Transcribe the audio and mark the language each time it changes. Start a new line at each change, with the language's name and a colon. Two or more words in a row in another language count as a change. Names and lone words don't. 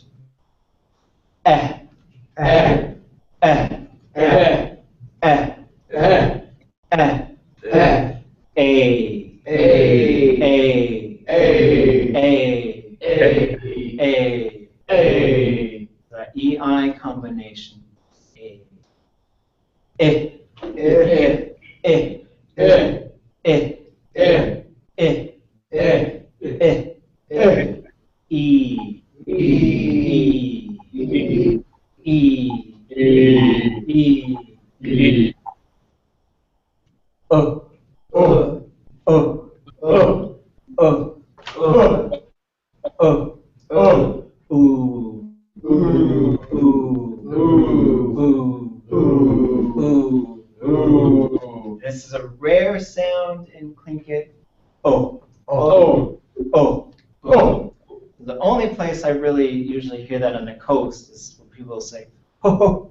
English: Eh, eh, eh, eh, eh, eh, eh, eh, a, the EI combination. A. Eh, eh, eh, eh, eh, eh, eh, eh, eh, E, E, E, E, E, O, O, O, O, O, O, O, ooh, ooh, ooh, ooh, ooh. This is a rare sound in Tlingit. Oh, oh, oh, oh. The only place I really usually hear that on the coast is when people say, ho, ho.